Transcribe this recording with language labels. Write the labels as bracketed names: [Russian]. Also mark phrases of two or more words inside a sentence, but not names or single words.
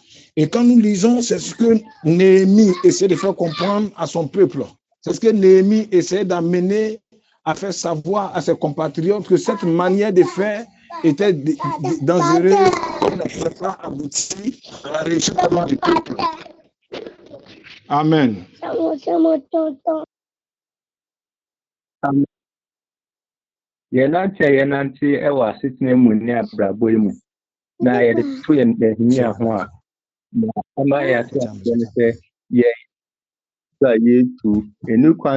[French] Et quand nous lisons, c'est ce que Néhémie essaie de faire comprendre à son peuple. C'est ce que Néhémie essaie d'amener à faire savoir à ses compatriotes que cette manière de faire était dangereuse et ne pouvait pas aboutir à la réussite du peuple. Amen. [Akan] Yenante ɛwɔ asetena mu ne abrabɔ mu na yɛde to yɛn Nehemia ho a na ama yɛate asɛm sɛ yɛtu enu kwan